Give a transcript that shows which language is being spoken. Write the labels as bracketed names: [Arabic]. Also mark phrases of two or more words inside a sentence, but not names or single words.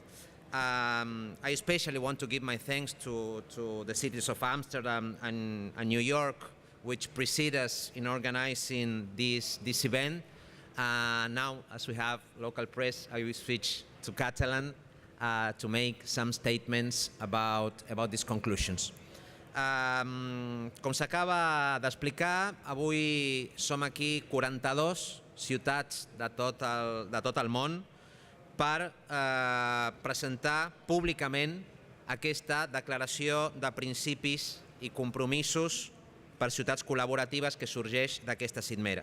[English] I especially want to give my thanks to the cities of Amsterdam and New York, which precede us in organizing this event. Now, as we have local press, I will switch to Catalan to make some statements about these conclusions. [Catalan] Com s'acaba d'explicar, avui som aquí 42 ciutats de tot el món per presentar públicament aquesta declaració de principis i compromisos per ciutats col·laboratives que sorgeix d'aquesta cimera.